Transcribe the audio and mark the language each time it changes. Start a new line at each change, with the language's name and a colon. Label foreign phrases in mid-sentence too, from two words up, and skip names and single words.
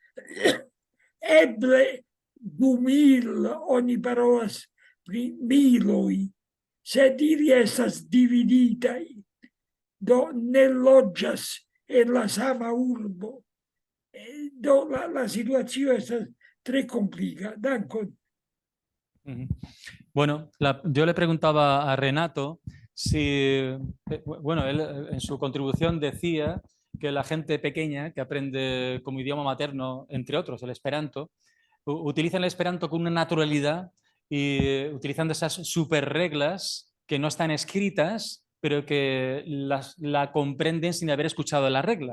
Esperanto: Eble 2000 oni parolas pri miloj, sed ili estas dividitaj, do ne loĝas en la sama urbo. Do la situacio estas tre komplika. Dankon.
Spanish: Bueno, yo le preguntaba a Renato si, bueno, él en su contribución decía que la gente pequeña que aprende como idioma materno, entre otros, el Esperanto, utiliza el Esperanto con una naturalidad y utilizando esas super reglas que no están escritas, pero que la comprenden sin haber escuchado la regla.